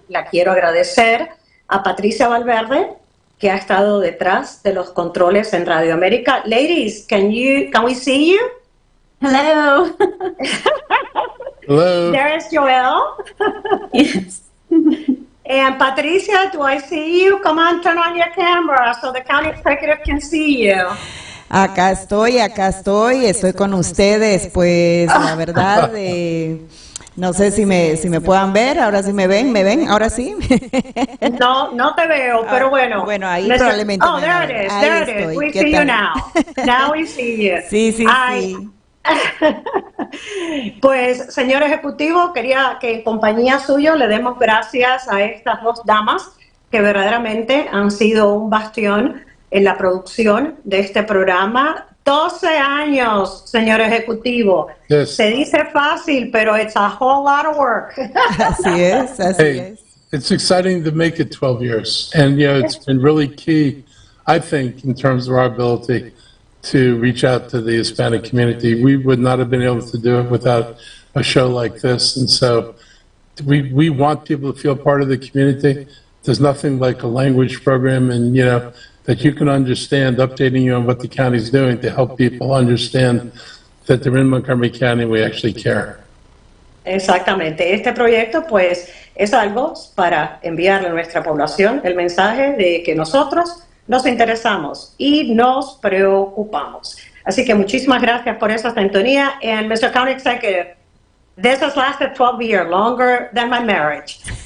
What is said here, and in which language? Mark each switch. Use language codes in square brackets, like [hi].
[es] La quiero agradecer a Patricia Valverde, que ha estado detrás de los controles en Radio América. [en] Ladies, can we see you? Hello. Hello. There is Joel. Yes. And Patricia, do I see you? Come on, turn on your camera so the county executive can see you. [es] Acá estoy con ustedes, pues la verdad, no sé si me puedan ver, ahora sí me ven, ahora sí. No te veo, pero bueno. Bueno, ahí probablemente. [en] Oh, there it is, we see you now. Now we see you. [es] Sí. Pues, señor Ejecutivo, quería que en compañía suyo le demos gracias a estas dos damas que verdaderamente han sido un bastión en la producción de este programa. 12 años, señor Ejecutivo. [en] Yes. [es] Se dice fácil, pero [en] it's a whole lot of work. [es] Así es. [en] It's exciting to make it 12 years. And, it's been really key, I think, in terms of our ability to reach out to the Hispanic community. We would not have been able to do it without a show like this. And so we want people to feel part of the community. There's nothing like a language program and, that you can understand, updating you on what the county's doing to help people understand that they're in Montgomery County and we actually care. [es] Exactamente. Este proyecto, pues, es algo para enviarle a nuestra población el mensaje de que nosotros nos interesamos y nos preocupamos. Así que muchísimas gracias por esa sintonía. [en] And Mr. County Executive, this has lasted 12 years, longer than my marriage.